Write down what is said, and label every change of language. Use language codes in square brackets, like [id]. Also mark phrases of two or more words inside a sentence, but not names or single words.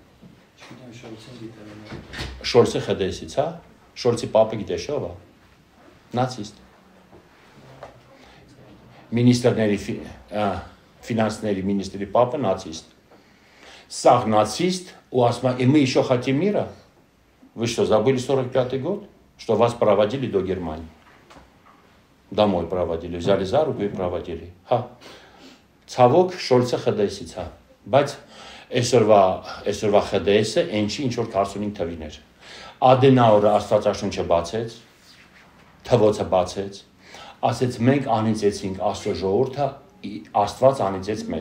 [hy] Շոլցը ԽԴՍ-ից է։ Շոլցի պապը գիտես ով է։ Նացիստ։ Մինիստրների ֆինանսների մինիստրի պապը նացիստ։ Սաղ նացիստ ու ասում է, [ru] мы еще хотим мира. Вы что, забыли 45-й год? Что вас проводили до Германии? Домой проводили, взяли за руку и проводили. [hy] Հա։ Ցավոք Շոլցը ԽԴՍ-ից է, բայց այսօրվա ԽԴՍ-ը այնչի ինչ որ 45 թվին էր։ Ադենաուրը Աստվածաշունչը բացեց, թվոցը բացեց, ասեց մենք անիծեցինք Աստծո ժողովուրդը, Աստված անիծեց մեզ։